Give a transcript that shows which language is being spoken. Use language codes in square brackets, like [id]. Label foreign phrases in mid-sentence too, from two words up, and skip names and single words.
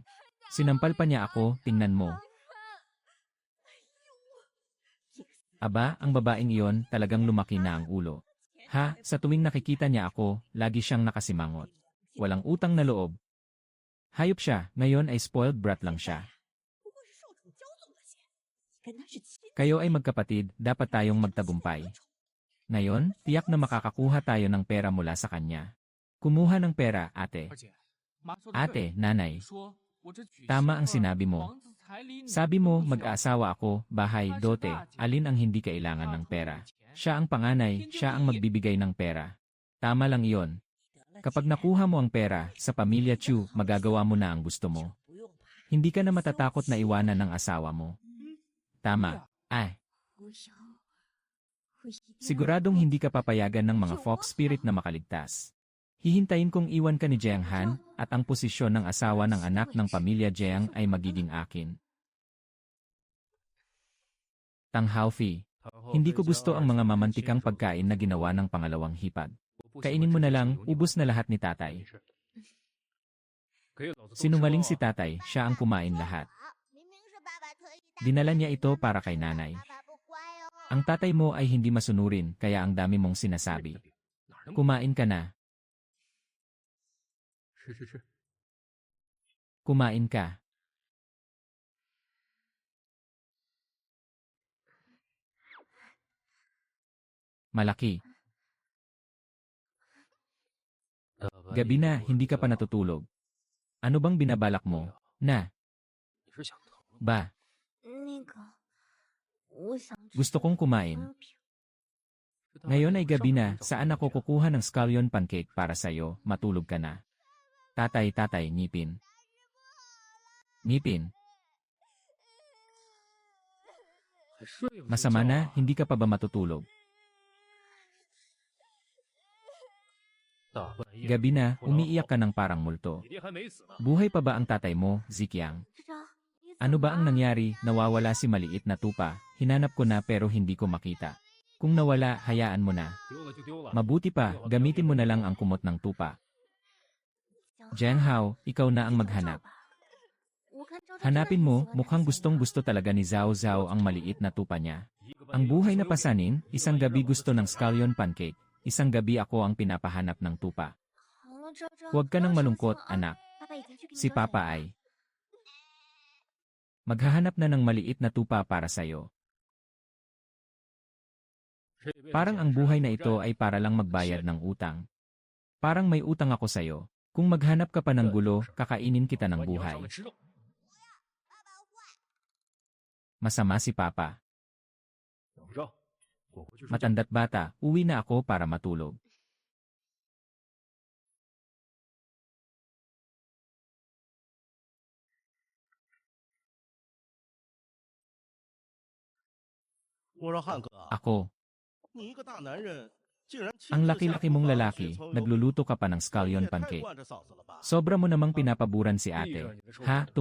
[tl] Sinampal pa niya ako, tingnan mo. Aba, ang babaeng iyon talagang lumaki na ang ulo. Ha, sa tuwing nakikita niya ako, lagi siyang nakasimangot. Walang utang na loob. Hayop siya, ngayon ay [en] spoiled brat [tl] lang siya. [zh] 不过是受宠骄纵那些，跟他是亲 [tl] Kayo ay magkapatid, dapat tayong magtagumpay. Ngayon, tiyak na makakakuha tayo ng pera mula sa kanya. Kumuha ng pera, ate. [zh] 而且妈说的 [tl] Ate, [zh] 对， [tl] nanay. [zh] 说我这娶媳 [tl] Tama [zh] 妇 [tl] ang [zh] 儿 [tl] sinabi mo. [zh] 房子彩礼你 [tl] Sabi [zh] 不 [tl] mo, [zh] 需要 [tl] mag-aasawa ako, bahay, dote, alin ang hindi kailangan ng pera. Siya ang panganay, siya ang magbibigay ng pera. Tama lang iyon. Kapag nakuha mo ang pera, sa pamilya Chu, magagawa mo na ang gusto mo. Hindi ka na matatakot na iwanan ng asawa mo. Tama. Ay, [zh] 我想，我一定要 [tl] siguradong hindi ka papayagan ng mga [en] fox spirit [tl] na makaligtas. Hihintayin kong iwan ka ni Jiang Han at ang posisyon ng asawa ng anak ng pamilya Jiang ay magiging akin. Tang Haofi, hindi ko gusto ang mga mamantikang pagkain na ginawa ng pangalawang hipag. Kainin mo na lang, ubos na lahat ni tatay. Sinungaling si tatay, siya ang kumain lahat. [zh] 明明是爸爸特意带 [tl] Dinala niya ito para kay nanay. [zh] 爸爸不乖哦。 [tl] Ang tatay mo ay hindi masunurin kaya ang dami mong sinasabi. Kumain ka na. [zh] 是。 [tl] Kumain ka. Malaki. Gabi na, hindi ka pa natutulog. Ano bang binabalak mo? Na, [zh] 你是想疼吗？ [tl] ba, [zh] 那个，我想吃 [tl] gusto kong kumain. [zh] 烧饼。 [tl] Ngayon ay gabi na, saan ako kukuha ng [en] scallion pancake [tl] para sa'yo, matulog ka na. Tatay, ngipin. Ngipin, [zh] 还睡不睡 [tl] masama [zh] 觉 [tl] na, [zh] 啊 [tl] hindi ka pa ba matutulog? [zh] 大半夜 [tl] Gabi na, umiiyak ka ng parang multo. [zh] 你爹还没死呢。 [tl] Buhay pa ba ang tatay mo, Zikyang? [zh] 市长，你怎 [tl] Ano [zh] 么 [tl] ba ang [zh] 了？ [tl] nangyari? Nawawala si maliit na tupa. Hinanap ko na pero hindi ko makita. Kung nawala, hayaan mo na. [zh] 丢了就丢了。 [tl] Mabuti pa, gamitin mo na lang ang kumot ng tupa. [zh] 江 [tl] Jiang Hao, ikaw na ang [zh] 你 [tl] maghanap. [zh] 照吧我看照着 [tl] Hanapin [zh] 真的 [tl] mo, [zh] 很喜欢 [tl] mukhang [zh] 男生 [tl] gustong [zh] 的 [tl] gusto talaga ni Zhao Zhao ang maliit na tupa niya. [zh] 一个半 [tl] Ang [zh] 夜 [tl] buhay [zh] 烧 [tl] na [zh] 油饼 [tl] pasanin, [zh] 一个 [tl] isang [zh] 半夜 [tl] gabi [zh] 让我 [tl] gusto [zh] 自 [tl] ng [zh] 己拿 [en] scallion pancake, [tl] isang gabi ako ang pinapahanap ng tupa. [zh] 好了，昭昭， [tl] Huwag ka [zh] 不要 [tl] nang [zh] 伤心 [tl] malungkot, [zh] 了啊 [tl] anak. [zh] 爸爸已经去给你 [tl] Si [zh] 找 [tl] Papa [zh] 演员了 [tl] ay maghahanap na ng maliit na tupa para sa'yo. [zh] 这辈子 [tl] Parang [zh] 简 [tl] ang [zh] 直 [tl] buhay [zh] 是 [tl] na [zh] 负 [tl] ito [zh] 债 [tl] ay para lang magbayad ng utang. Parang may utang ako sa'yo. Kung maghanap ka pa ng gulo, kakainin kita ng [zh] 管你要 [tl] buhay. [zh] 上来吃肉。 [tl] Masama si Papa. [zh] 怎么着？我回去睡觉。 [tl] Matanda't bata, uwi na ako para matulog. Ako, [zh] 你一个大男人，竟然亲 [tl] ang [zh] 自下 [tl] laki-laki [zh] 厨 [tl] mong [zh] 房 [tl] lalaki, [zh] 学从容 [tl] nagluluto ka pa ng [zh] 你 [tl] scallion [zh] 也太 [tl] pancake. [zh] 惯着嫂子了吧？ [tl] Sobra mo namang pinapaburan si [zh] 闭 [tl] ate. [zh] 上你的臭 [tl] Ha, [zh] 嘴！